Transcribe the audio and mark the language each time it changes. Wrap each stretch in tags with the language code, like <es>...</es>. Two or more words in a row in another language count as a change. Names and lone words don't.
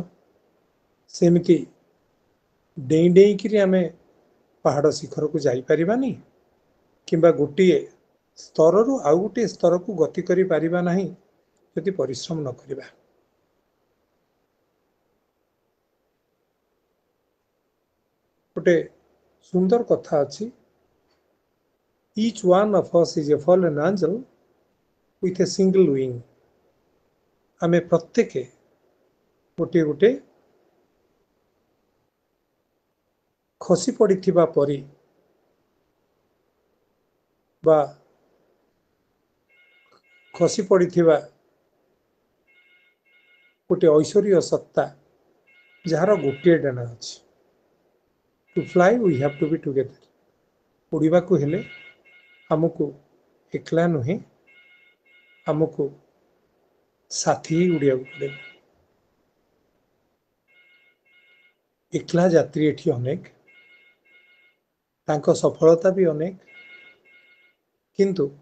<or>ସେମିତି ଡେଇଁ ଡେଇଁକିରି ଆମେ ପାହାଡ଼ ଶିଖରକୁ ଯାଇପାରିବାନି, କିମ୍ବା ଗୋଟିଏ ସ୍ତରରୁ ଆଉ ଗୋଟିଏ ସ୍ତରକୁ ଗତି କରିପାରିବା ନାହିଁ ଯଦି ପରିଶ୍ରମ ନ କରିବା। ଗୋଟେ ସୁନ୍ଦର କଥା ଅଛି।</or> <en>Each one of us is a fallen angel with a single wing.</en> <or>ଆମେ ପ୍ରତ୍ୟେକ ଗୋଟିଏ ଗୋଟିଏ ଖସି ପଡ଼ିଥିବା ପରି ବା ଖସି ପଡ଼ିଥିବା ଗୋଟିଏ ଐଶ୍ୱରୀୟ ସତ୍ତା ଯାହାର ଗୋଟିଏ ଡାନା ଅଛି।</or> <en>To fly we have to be together.</en> <or>ଉଡ଼ିବାକୁ ହେଲେ ଆମକୁ ଏକଲା ନୁହେଁ, ଆମକୁ ସାଥୀ ହେଇ ଉଡ଼ିବାକୁ ପଡ଼ିବ। ଏକଲା ଯାତ୍ରୀ ଏଠି ଅନେକ, ତାଙ୍କ ସଫଳତା ବି ଅନେକ, କିନ୍ତୁ</or>